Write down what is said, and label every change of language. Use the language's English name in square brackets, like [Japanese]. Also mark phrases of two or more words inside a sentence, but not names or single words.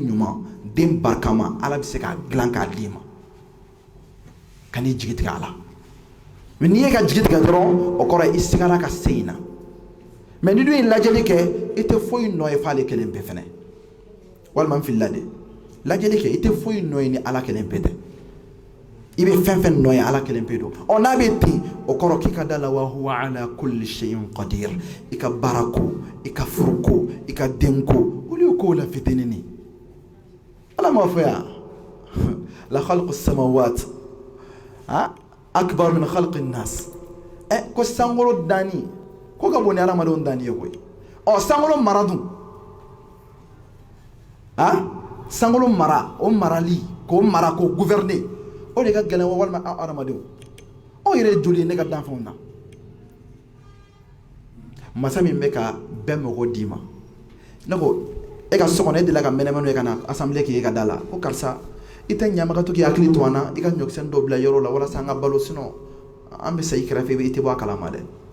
[Bambara] ɲuman den barikama Ala bɛ se k'a dilan k'a d'i ma ka n'i jigi tigɛ a la mais n'i ye ka jigi tigɛ dɔrɔn o kɔrɔ ye i sigara ka se in na mais ni dun ye lajɛli kɛ i tɛ foyi nɔ ye f'ale kelen pe fɛnɛ walima n filila de lajɛli kɛ i tɛ foyi nɔ ye ni Ala kelen pe tɛ i bɛ fɛn fɛn nɔ ye Ala kelen pe don n'a bɛ ten o kɔrɔ k'i ka da la [Arabic] وهو على كل شيء قدير [Bambara] i ka baara ko i ka furu ko i ka den ko olu ye kow la fitinin Ala m'a fɔ yan [Arabic] لخلق السماوات أكبر من خلق الناس [Bambara] ko sankolo danni ko ka bon ni hadamadenw danni ye koyi sankolo mara dun sankolo mara o marali k'o mara k'o gouverner o de ka gɛlɛn walima an hadamadenw yɛrɛ joli ne ka danfɛnw na masa min bɛ ka bɛɛ mɔgɔ d'i ma ne ko e ka so kɔnɔ e delila ka mɛnɛmɛnɛ ye ka na assemblée k'i ka da la ko karisa i tɛ ɲamaga to k'i hakili to an na i ka ɲɔkisɛnin dɔ bila yɔrɔ la walasa an ka balo sinon an bɛ sa i kɛrɛfɛ i tɛ bɔ a kalama dɛ